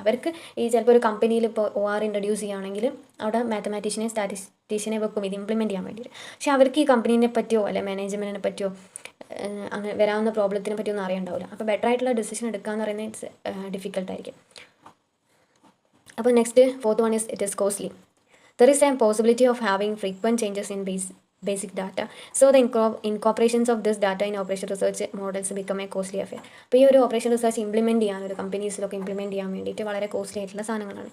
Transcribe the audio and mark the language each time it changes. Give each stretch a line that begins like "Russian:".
Malayalam: അവർക്ക് ഈ ചിലപ്പോൾ ഒരു കമ്പനിയിൽ ഇപ്പോൾ OR ഇൻട്രൊഡ്യൂസ് ചെയ്യുകയാണെങ്കിൽ അവിടെ മാത്തമാറ്റീഷ്യനെ സ്റ്റാറ്റിസ്റ്റീഷ്യനെ വെക്കും ഇത് ഇംപ്ലിമെൻറ്റ് ചെയ്യാൻ വേണ്ടിയിട്ട്. പക്ഷേ അവർക്ക് ഈ കമ്പനീനെ പറ്റിയോ അല്ലെ മാനേജ്മെൻറ്റിനെ പറ്റിയോ അങ്ങനെ വരാവുന്ന പ്രോബ്ലത്തിനെ പറ്റിയൊന്നും അറിയണ്ടാവില്ല. അപ്പോൾ ബെറ്റർ ആയിട്ടുള്ള ഡിസിഷൻ എടുക്കുക എന്ന് പറയുന്നത് ഇറ്റ്സ് ഡിഫിക്കൽട്ടായിരിക്കും. അപ്പോൾ
English: Next fourth one it is costly. There is a possibility of having frequent changes in basic data, so the incorporations of this data in operation research models become a costly affair.
Malayalam: അപ്പോൾ ഈ ഒരു operation research implement ചെയ്യാൻ ഒരു കമ്പനീസിലൊക്കെ implement ചെയ്യാൻ വേണ്ടിയിട്ട് വളരെ costly ആയിട്ടുള്ള സാധനങ്ങളാണ്.